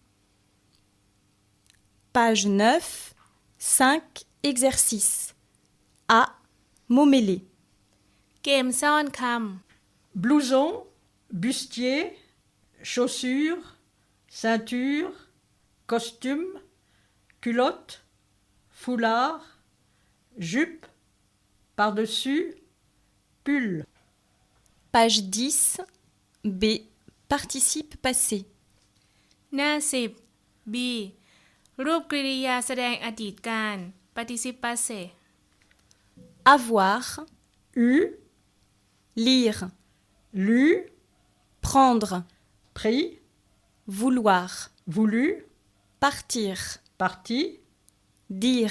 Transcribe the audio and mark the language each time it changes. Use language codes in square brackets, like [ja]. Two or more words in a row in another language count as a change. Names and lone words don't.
[fr] Page 9, 5 exercices. A. Mots mêlés. [th] เกมซ่อนค [fr] Blouson, bustier, chaussures, ceinture, costume, culotte, foulard, jupe, par-dessus, pull. Page 10. B. Participe passé. [th] ำหน้า10 B รูปกริยาแสดงอดีตการ [fr] Participe passé Avoir, Eu, lire, lu, prendre, pris, vouloir, voulu, partir, parti, dire,